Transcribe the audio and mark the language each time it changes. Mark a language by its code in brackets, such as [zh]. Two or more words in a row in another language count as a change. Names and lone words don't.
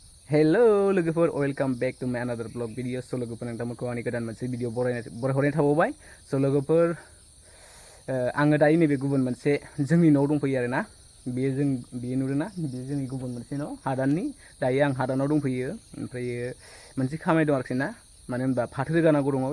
[en] Hello, logofor, welcome back to my another vlog video. [brx] So logofor nोंथांमोनखौ आंनि गोदान मोनसे भिडिअ बरायहरनाय थाबावबाय. So logofor आङो दायो नैबे गुबुन मोनसे जोंनि न'आव दंफैयो आरोना. बेयो नुदोंना? बेयो जोंनि गुबुन मोनसे न' हादाननि. दायो आं हादानाव दंफैयो. ओमफ्रायो मोनसे खामानि दं आरोखि ना. मानो होनबा फाथो रोगानांगौ दङ.